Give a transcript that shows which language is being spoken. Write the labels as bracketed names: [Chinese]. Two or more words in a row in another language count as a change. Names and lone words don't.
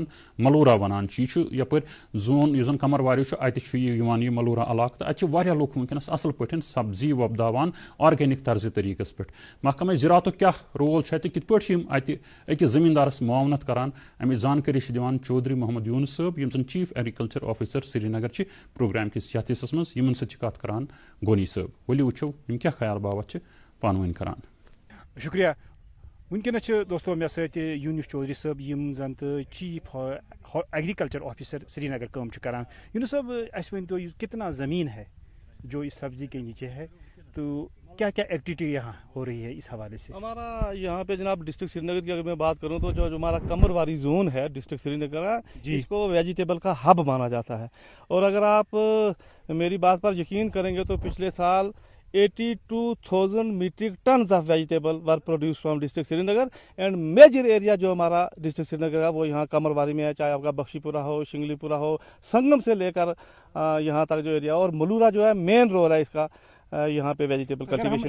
[Kashmiri] ملورہ ونان چھِ یہِ چھُ یپٲرۍ زون یُس زن قمرواری چھُ اتہِ چھُ یہِ یِوان یہِ ملورہ علاقہٕ تہٕ اتہِ چھِ واریاہ لُکھ ونکیٚنس اصل پٲٹھۍ سبزی وۄپداوان آرگینک طرزِ طریٖقس پٮ۪ٹھ محکمہ زِراعتُک کیاہ رول چھُ اتہِ کِتھ پٲٹھۍ چھِ یِم اتہِ أکِس زمیٖندارس معاونت کران امِچ زانکٲری چھِ دِوان چودھری محمد یونس صٲب یِم زن [English] Chief Agriculture Officer [Kashmiri] سرینگر چھِ پروگرام کِس یتھ حصس منٛز یِمن سۭتۍ چھِ کتھ کران گونی صٲب ؤلِو وٕچھو یِم کیاہ خیال باوت چھِ پانہٕ ؤنۍ کران شکریہ ونکیٚنس چھِ دوستو مےٚ سۭتۍ یونس چودھری صٲب یِم زن تہٕ [English] Chief Agriculture Officer [Kashmiri] سرینگر کٲم چھِ کران یونس صٲب اَسہِ ؤنۍ [Urdu] تو کتنا زمین ہے جو اس سبزی کے نیچے ہے تو کیا کیا ایکٹیویٹی یہاں ہو رہی ہے اس حوالے سے ہمارا یہاں پہ جناب ڈسٹرکٹ سری نگر کی اگر میں بات کروں تو جو ہمارا قمرواری زون ہے ڈسٹرکٹ سری نگر کا اس کو ویجیٹیبل کا ہب مانا جاتا ہے اور اگر آپ میری بات پر یقین کریں گے تو پچھلے سال 82,000 [English] metric tons of vegetable were produced from District Srinagar and major area [Urdu] جو ہمارا ڈسٹرکٹ سری نگر کا وہ یہاں قمرواری میں ہے چاہے آپ کا بخشی پورہ ہو شنگلی پورہ ہو سنگم سے لے کر یہاں تک جو ایریا اور ملورہ جو ہے مین رول ہے اس کا یہاں پہ [English] vegetable cultivation